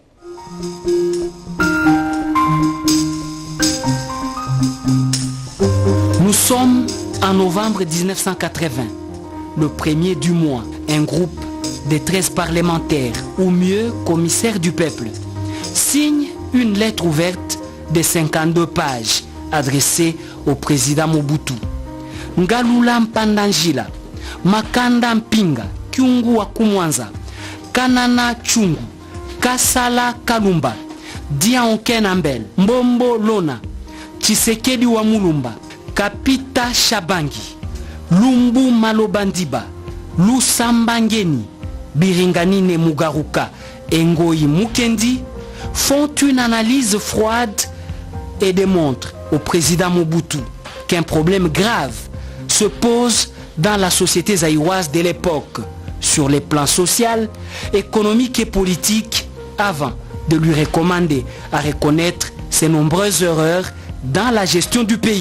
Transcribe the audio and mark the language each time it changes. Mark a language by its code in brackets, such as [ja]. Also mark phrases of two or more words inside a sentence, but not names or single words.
[fr] Nous sommes en novembre 1980, le premier du mois. Un groupe de 13 parlementaires, ou mieux commissaires du peuple, signe une lettre ouverte de 52 pages adressée au président Mobutu. Ngalula Mpandanjila, Makanda Mpinga, Kyungu wa Kumwanza, Kanana Chungu, Kasala Kalumba, Dianke Nambel, Mbombo Lona, Tshisekedi Wamulumba, Kapita Shabangi, Lumbu Malobandiba, Lusambangeni, Biringanine Mugaruka et Ngoyi Mukendi font une analyse froide et démontrent au président Mobutu qu'un problème grave se pose dans la société zaïroise de l'époque, sur les plans social, économique et politique, avant de lui recommander à reconnaître ses nombreuses erreurs dans la gestion du pays.